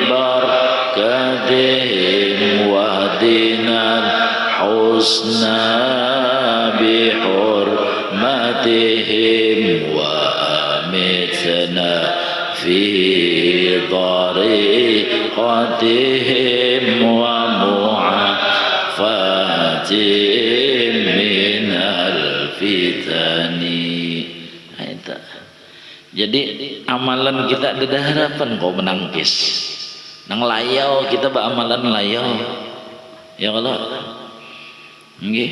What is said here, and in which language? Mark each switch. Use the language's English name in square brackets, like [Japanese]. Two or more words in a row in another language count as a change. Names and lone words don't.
[Arabic] بركاتهم واهدنا الحسنى بحرمتهم وأمتنا في طريقتهم ومعافاتهم من الفتن. [Banjar] Jadi amalan kita ada harapan kau menangkis. Nang layau kita beramalan layau. Ya Allah. Nggih.